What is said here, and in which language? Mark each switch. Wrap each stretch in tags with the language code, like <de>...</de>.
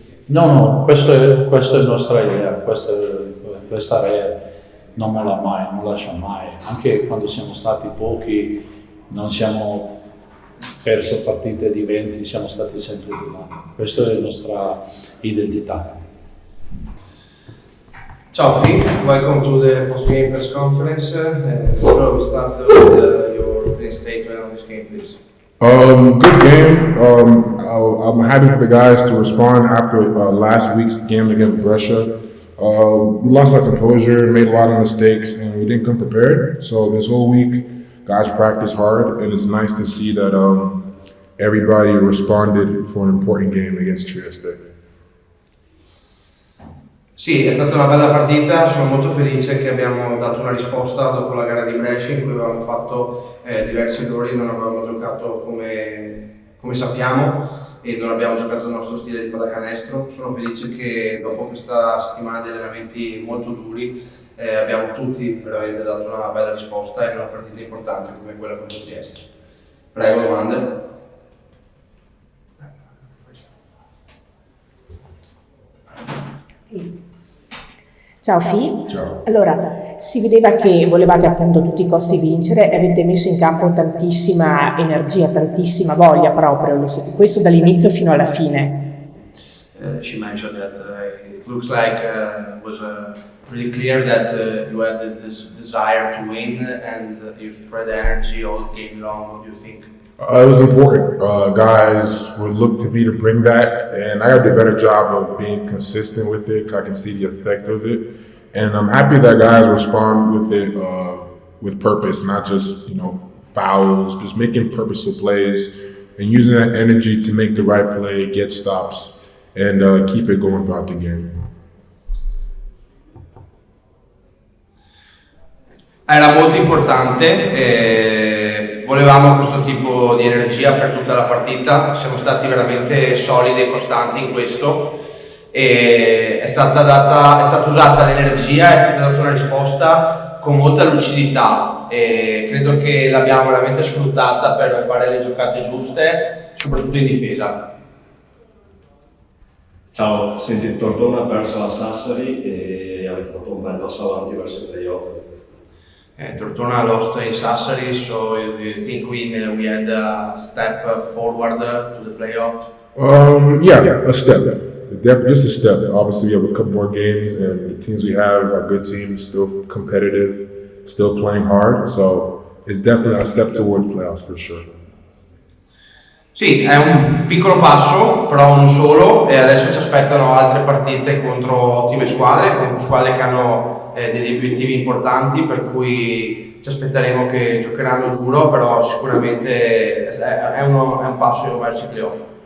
<it>No, questa è la nostra idea, questa area non molla mai, non lascia mai. Anche quando siamo stati pochi, non siamo perso partite di 20, siamo stati sempre di là. Questa è la nostra identità.</it> <en>Ciao Phil, welcome to the post-game press conference. So we start with your opening statement on this game, please. Good game. I'm happy for the guys to respond after last week's game against Brescia. We lost our composure, made a lot of mistakes, and we didn't come prepared. So this whole week, guys practiced hard, and it's nice to see that everybody responded for an important game against Trieste.</en> <it>Sì, è stata una bella partita, sono molto felice che abbiamo dato una risposta dopo la gara di Brescia in cui avevamo fatto diversi errori, non avevamo giocato come sappiamo e non abbiamo giocato il nostro stile di pallacanestro. Sono felice che dopo questa settimana di allenamenti molto duri abbiamo tutti veramente dato una bella risposta in una partita importante come quella contro Trieste. Prego, domande? Ciao Fi. Ciao. Allora, si vedeva che volevate appunto a tutti i costi vincere e avete messo in campo tantissima energia, tantissima voglia proprio, questo dall'inizio fino alla fine.</it> <en>She mentioned that it looks like it was really clear that you had this desire to win and you spread energy all game long. What do you think? It was important. Guys would look to me to bring that, and I got to do a better job of being consistent with it. I can see the effect of it, and I'm happy that guys respond with it with purpose, not just fouls, just making purposeful plays and using that energy to make the right play, get stops, and keep it going throughout the game.</en> <it>Era molto importante, volevamo questo tipo di energia per tutta la partita, siamo stati veramente solidi e costanti in questo e è stata usata l'energia, è stata data una risposta con molta lucidità e credo che l'abbiamo veramente sfruttata per fare le giocate giuste, soprattutto in difesa. Ciao, senti, Tortona ha perso la Sassari e avete fatto un bel passo avanti verso i playoff.</it> <en>Tortona lost in Sassari, so do you think we had a step forward to the playoffs? Yeah, a step. Just a step. Obviously, we have a couple more games, and the teams we have are good teams, still competitive, still playing hard. So it's definitely a step towards playoffs for sure.</en> <it>Sì, è un piccolo passo, però non solo, e adesso ci aspettano altre partite contro ottime squadre, con squadre che hanno degli obiettivi importanti, per cui ci aspetteremo che giocheranno duro, però sicuramente è un passo verso i playoff.</it>